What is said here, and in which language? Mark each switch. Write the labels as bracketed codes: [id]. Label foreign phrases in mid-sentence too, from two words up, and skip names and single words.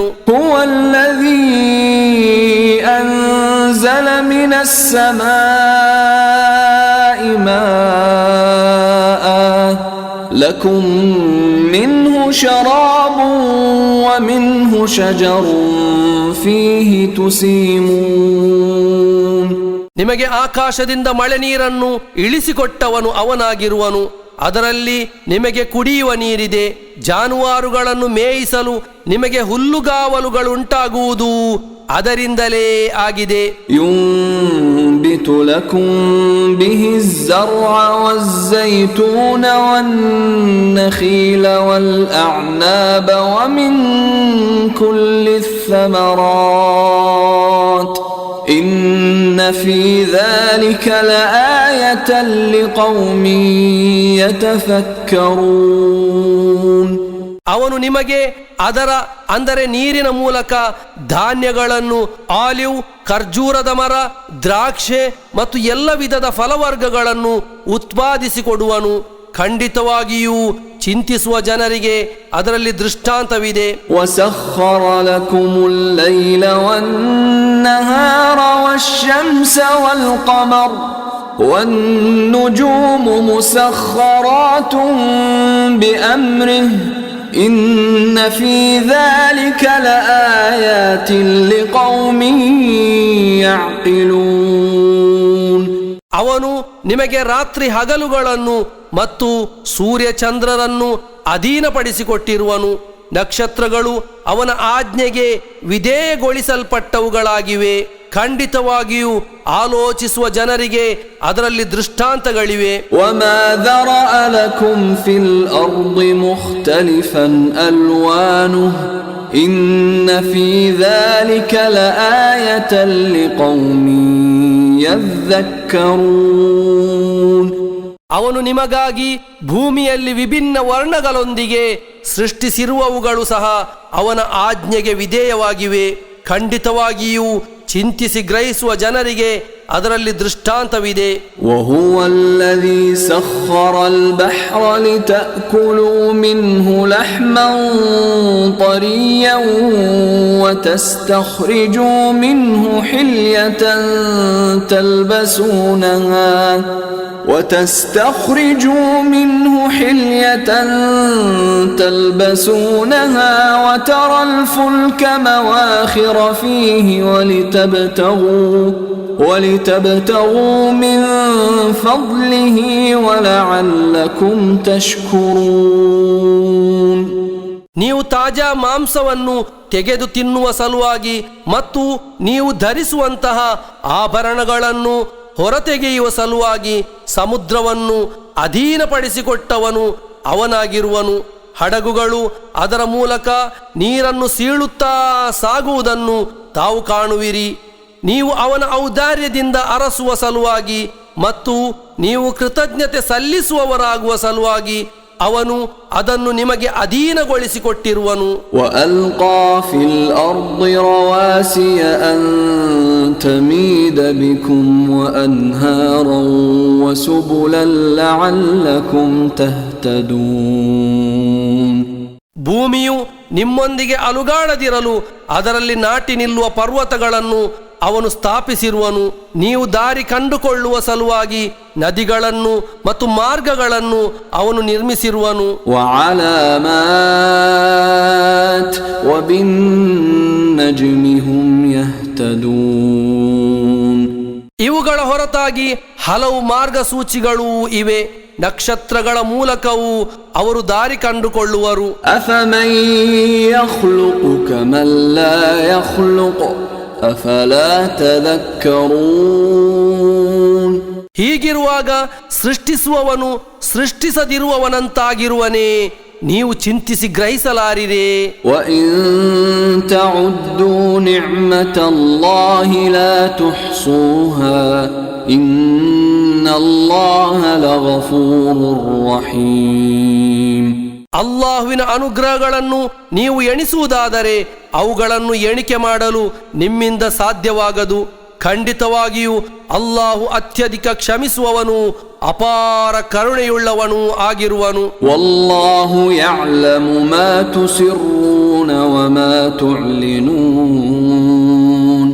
[ar] هو الذي أنزل من السماء ماء لكم منه شراب ومنه شجر فيه تسيمون. [kn] ನಿಮಗೆ ಆಕಾಶದಿಂದ ಮಳೆ ನೀರನ್ನು ಇಳಿಸಿಕೊಟ್ಟವನು ಅವನಾಗಿರುವನು. ಅದರಲ್ಲಿ ನಿಮಗೆ ಕುಡಿಯುವ ನೀರಿದೆ. ಜಾನುವಾರುಗಳನ್ನು ಮೇಯಿಸಲು ನಿಮಗೆ ಹುಲ್ಲುಗಾವಲುಗಳುಂಟಾಗುವುದು ಅದರಿಂದಲೇ ಆಗಿದೆ. [ar] ينبت لكم به الزرع والزيتون والنخيل والأعناب ومن كل الثمرات إن في ذلك لآية لقوم يتفكرون. [kn] ಅವನು ನಿಮಗೆ ಅದರ ಅಂದರೆ ನೀರಿನ ಮೂಲಕ ಧಾನ್ಯಗಳನ್ನು, ಆಲಿವ್, ಖರ್ಜೂರದ ಮರ, ದ್ರಾಕ್ಷೆ ಮತ್ತು ಎಲ್ಲ ವಿಧದ ಫಲವರ್ಗಗಳನ್ನು ಉತ್ಪಾದಿಸಿಕೊಡುವನು. ಖಂಡಿತವಾಗಿಯೂ ಚಿಂತಿಸುವ ಜನರಿಗೆ ಅದರಲ್ಲಿ ದೃಷ್ಟಾಂತವಿದೆ. [ar] وسخر لكم الليل والنهار والشمس والقمر والنجوم مسخرات بأمره إن في ذلك لآيات لقوم يعقلون. [kn] ಅವನು ನಿಮಗೆ ರಾತ್ರಿ ಹಗಲುಗಳನ್ನು ಮತ್ತು ಸೂರ್ಯ ಚಂದ್ರರನ್ನು ಅಧೀನಪಡಿಸಿಕೊಟ್ಟಿರುವನು. ನಕ್ಷತ್ರಗಳು ಅವನ ಆಜ್ಞೆಗೆ ವಿಧೇಯಗೊಳಿಸಲ್ಪಟ್ಟವುಗಳಾಗಿವೆ. ಖಂಡಿತವಾಗಿಯೂ ಆಲೋಚಿಸುವ ಜನರಿಗೆ ಅದರಲ್ಲಿ ದೃಷ್ಟಾಂತಗಳಿವೆ. [ar] وما ذرأ لكم في الأرض مختلفا ألوانه إن في ذلك لآية لقوم يذكرون. [kn] ಅವನು ನಿಮಗಾಗಿ ಭೂಮಿಯಲ್ಲಿ ವಿಭಿನ್ನ ವರ್ಣಗಳೊಂದಿಗೆ ಸೃಷ್ಟಿಸಿರುವವುಗಳು ಸಹ ಅವನ ಆಜ್ಞೆಗೆ ವಿಧೇಯವಾಗಿವೆ. ಖಂಡಿತವಾಗಿಯೂ ಚಿಂತಿಸಿ ಗ್ರಹಿಸುವ ಜನರಿಗೆ ಅದರಲ್ಲಿ ದೃಷ್ಟಾಂತವಿದೆ. [ar] وهو الذي سخر البحر لتأكلوا منه لحما طريا وتستخرجوا منه حلية تلبسونها وترى الفلك مواخر فيه ولتبتغوا من فضله ولعلكم تشكرون. [kn] ನೀವು ತಾಜಾ ಮಾಂಸವನ್ನು ತೆಗೆದು ತಿನ್ನುವ ಸಲುವಾಗಿ ಮತ್ತು ನೀವು ಧರಿಸುವಂತಹ ಆಭರಣಗಳನ್ನು ಹೊರತೆಗೆಯುವ ಸಲುವಾಗಿ ಸಮುದ್ರವನ್ನು ಅಧೀನಪಡಿಸಿಕೊಟ್ಟವನು ಅವನಾಗಿರುವನು. ಹಡಗುಗಳು ಅದರ ಮೂಲಕ ನೀರನ್ನು ಸೀಳುತ್ತಾ ಸಾಗುವುದನ್ನು ತಾವು ಕಾಣುವಿರಿ. ನೀವು ಅವನ ಔದಾರ್ಯದಿಂದ ಅರಸುವ ಸಲುವಾಗಿ ಮತ್ತು ನೀವು ಕೃತಜ್ಞತೆ ಸಲ್ಲಿಸುವವರಾಗುವ ಸಲುವಾಗಿ ಅವನು ಅದನ್ನು ನಿಮಗೆ ಅಧೀನಗೊಳಿಸಿಕೊಟ್ಟಿರುವನು. [ar] وألقى في الأرض رواسي أن تميد بكم وأنهارا وسبلا لعلكم تهتدون. [kn] ಭೂಮಿಯು ನಿಮ್ಮೊಂದಿಗೆ ಅಲುಗಾಡದಿರಲು ಅದರಲ್ಲಿ ನಾಟಿ ನಿಲ್ಲುವ ಪರ್ವತಗಳನ್ನು ಅವನು ಸ್ಥಾಪಿಸಿರುವನು. ನೀವು ದಾರಿ ಕಂಡುಕೊಳ್ಳುವ ಸಲುವಾಗಿ ನದಿಗಳನ್ನು ಮತ್ತು ಮಾರ್ಗಗಳನ್ನು ಅವನು ನಿರ್ಮಿಸಿರುವನು. [ar] وعلامات وبالنجم هم يهتدون. [kn] ಇವುಗಳ ಹೊರತಾಗಿ ಹಲವು ಮಾರ್ಗಸೂಚಿಗಳೂ ಇವೆ. ನಕ್ಷತ್ರಗಳ ಮೂಲಕವೂ ಅವರು ದಾರಿ ಕಂಡುಕೊಳ್ಳುವರು. [ar] أفمن يخلق كمن لا يخلق أفلا تذكرون. [kn] ಹೀಗಿರುವಾಗ ಸೃಷ್ಟಿಸುವವನು ಸೃಷ್ಟಿಸದಿರುವವನಂತಾಗಿರುವನೇ, ನೀವು ಚಿಂತಿಸಿ ಗ್ರಹಿಸಲಾರಿರೇ. [ar] وإن تعدوا نعمة الله لا تحصوها إن الله لغفور رحيم. [kn] ಅಲ್ಲಾಹುವಿನ ಅನುಗ್ರಹಗಳನ್ನು ನೀವು ಎಣಿಸುವುದಾದರೆ ಅವುಗಳನ್ನು ಎಣಿಕೆ ಮಾಡಲು ನಿಮ್ಮಿಂದ ಸಾಧ್ಯವಾಗದು. ಖಂಡಿತವಾಗಿಯೂ ಅಲ್ಲಾಹು ಅತ್ಯಧಿಕ ಕ್ಷಮಿಸುವವನು, ಅಪಾರ ಕರುಣೆಯುಳ್ಳವನು ಆಗಿರುವನು. [ar] والله يعلم ما تسرون وما تعلنون.